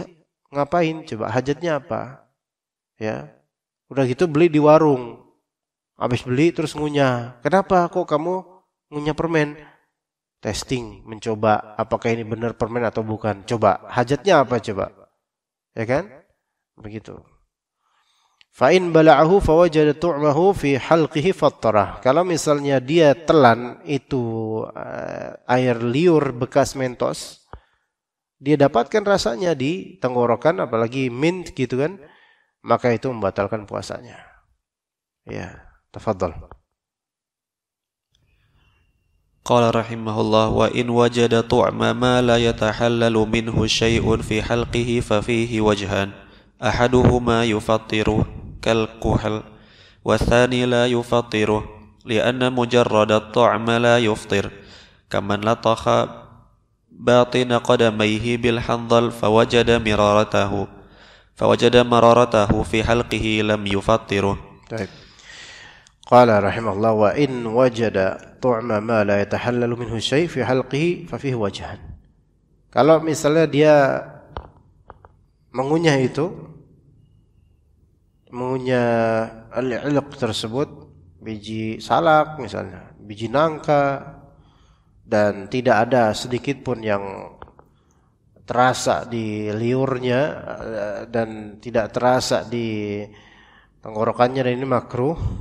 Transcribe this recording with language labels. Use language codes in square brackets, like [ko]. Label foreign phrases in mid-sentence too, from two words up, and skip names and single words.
[id] Ngapain? Coba hajatnya apa? Ya. Udah gitu beli di warung. Habis beli terus ngunyah. Kenapa kok kamu ngunyah permen? Testing, mencoba apakah ini benar permen atau bukan. Coba, hajatnya apa coba? Ya kan? Begitu. [ar] فإن بلعه فوجد طعمه في حلقه فطّره. [id] Kalau misalnya dia telan itu air liur bekas mentos, dia dapatkan rasanya di tenggorokan, apalagi mint gitu kan, maka itu membatalkan puasanya. Ya, tafadhal. [ar] قال رحمه الله وإن وجد طعم ما لا يتحلل منه شيء في حلقه ففيه وجهان. أحدهما يفطر كالكحل والثاني لا يفطر لأن مجرد الطعم لا يفطر كمن لطخ باطن قدميه بالحنظل فوجد مرارته في حلقه لم يفطر. [id] Baik. [ar] قال رحمه الله وإن وجد طعم ما لا يتحلل منه شيء في حلقه ففيه وجهان. [id] Kalau misalnya dia mengunyah al-ilq tersebut, biji salak misalnya, biji nangka, dan tidak ada sedikit pun yang terasa di liurnya dan tidak terasa di tenggorokannya, dan ini makruh.